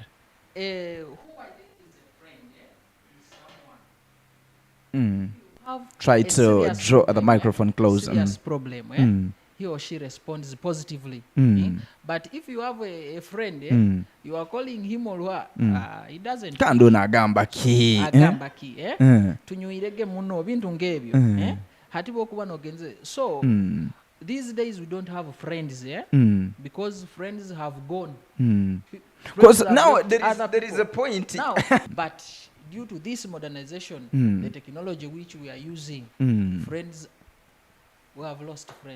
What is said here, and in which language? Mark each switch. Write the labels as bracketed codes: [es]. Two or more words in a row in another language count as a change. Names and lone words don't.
[en] Who I think is a friend is someone. Try to draw the microphone close. Serious problem. He or she responds positively. But if you have a friend, you are calling him or her, he doesn't. [nyn] Agamba ki. Tunyuirege muno bintu ngebyo. Hatibo kuba nogenze. [en] So these days we don't have friends, because friends have gone. Because now there is a point. Now, but due to this modernization, the technology which we are using, friends. We have lost friends.